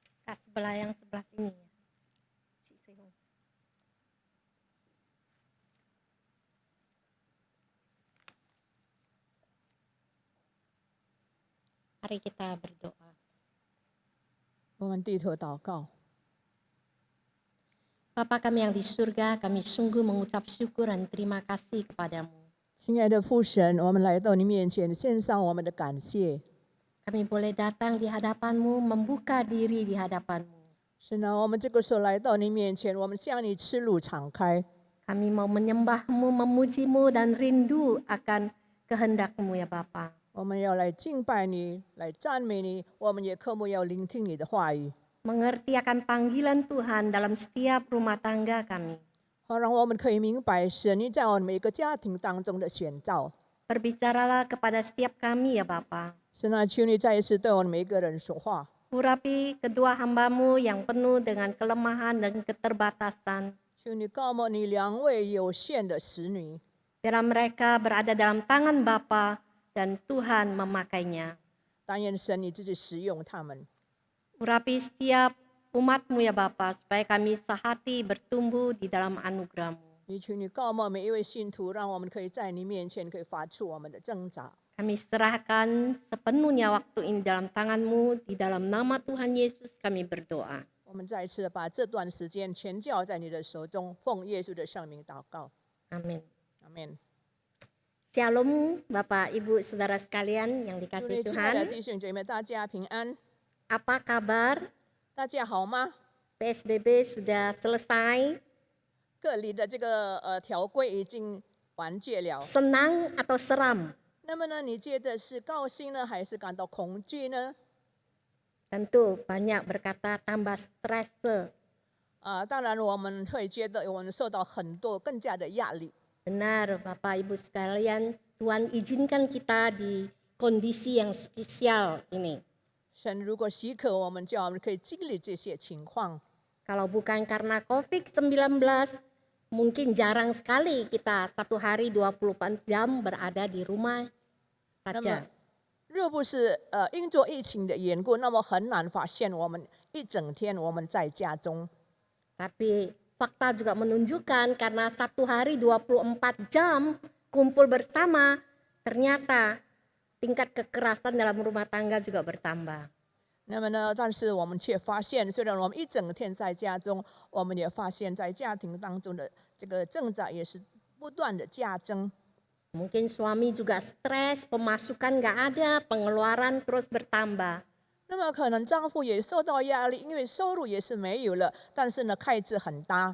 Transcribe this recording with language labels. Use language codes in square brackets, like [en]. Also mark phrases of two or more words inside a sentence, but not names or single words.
[id] kakak sebelah yang sebelah sini ya. Si Sehong. Mari kita berdoa. [zh] 我们低头祷告， [id] Bapa kami yang di surga, kami sungguh mengucap syukur dan terima kasih kepadamu. [zh] 亲爱的父神，我们来到你面前，献上我们的感谢。 [id] Kami boleh datang di hadapanmu, membuka diri di hadapanmu. [zh] 神啊，我们这个时候来到你面前，我们向你赤露敞开， [id] Kami mau menyembahmu, memujimu, dan rindu akan kehendakmu ya Bapa. [zh] 我们要来敬拜你，来赞美你，我们也渴慕要聆听你的话语， [id] Mengerti akan panggilan Tuhan dalam setiap rumah tangga kami. [zh] 好让我们可以明白神你在我们每个家庭当中的选召。 [id] Berbicaralah kepada setiap kami ya Bapa. [zh] 神啊，求你再一次对我们每一个人说话， [id] Urapi kedua hambamu yang penuh dengan kelemahan dan keterbatasan. [zh] 求你告诉你两位有限的使女， [id] Biarlah mereka berada dalam tangan Bapa dan Tuhan memakainya. [zh] 但愿神你自己使用他们。 [id] Urapi setiap umatmu ya Bapa, supaya kami sehati bertumbuh di dalam anugerahmu. [zh] 也求你告诉每一位信徒，让我们可以在你面前可以发出我们的挣扎。 [id] Kami serahkan sepenuhnya waktu ini dalam tanganmu, di dalam nama Tuhan Yesus kami berdoa. [zh] 我们再一次把这段时间全交在你的手中，奉耶稣的圣名祷告， [id] Amin. [zh] 阿门。 [id] Shalom Bapak Ibu Saudara sekalian yang [zh] 祝 [id] dikasihi [zh] 你亲爱的 [id] Tuhan. [zh] 弟兄姐妹，大家平安， [id] Apa kabar? [zh] 大家好吗？ [id] PSBB sudah selesai. [zh] 各里的这个条规已经完结了， [id] Senang atau seram? [zh] 那么呢，你觉得是高兴呢，还是感到恐惧呢？ [id] Tentu banyak berkata tambah stres. [zh] 当然我们会觉得我们受到很多更加的压力。 [id] Benar Bapak Ibu sekalian, Tuhan izinkan kita di kondisi yang spesial ini. [zh] 神如果许可，我们叫我们可以经历这些情况。 [id] Kalau bukan karena COVID-19, mungkin jarang sekali kita satu hari 24 jam berada di rumah [zh] 那么 [id] saja. [zh] 若不是因着疫情的缘故，那么很难发现我们一整天我们在家中。 [id] Tapi fakta juga menunjukkan karena satu hari 24 jam kumpul bersama, ternyata tingkat kekerasan dalam rumah tangga juga bertambah. [zh] 那么呢，但是我们却发现，虽然我们一整天在家中，我们也发现在家庭当中的这个挣扎也是不断的加增。 [id] Mungkin suami juga stres, pemasukan nggak ada, pengeluaran terus bertambah. [zh] 那么可能丈夫也受到压力，因为收入也是没有了，但是呢，开支很大。